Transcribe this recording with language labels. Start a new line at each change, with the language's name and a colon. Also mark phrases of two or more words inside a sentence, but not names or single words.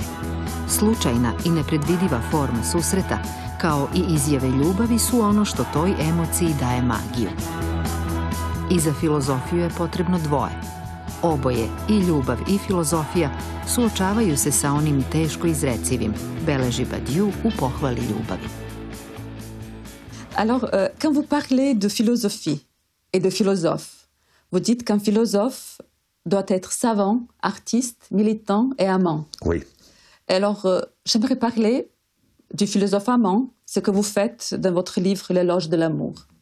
Serbian: Slučajna i nepredvidiva forma susreta, kao i izjave ljubavi, su ono što toj emociji daje magiju. I za filozofiju je potrebno dvoje. Oboje, i ljubav i filozofija, suočavaju se sa onim teško izrecivim, beleži Badiou u pohvali ljubavi.
French: Alors, quand vous parlez de philosophie et de philosophe, vous dites qu'un philosophe doit être savant, artiste, militant et amant. Oui. Alors, j'aimerais parler du philosophe amant, ce que vous faites dans votre livre L'éloge de l'amour.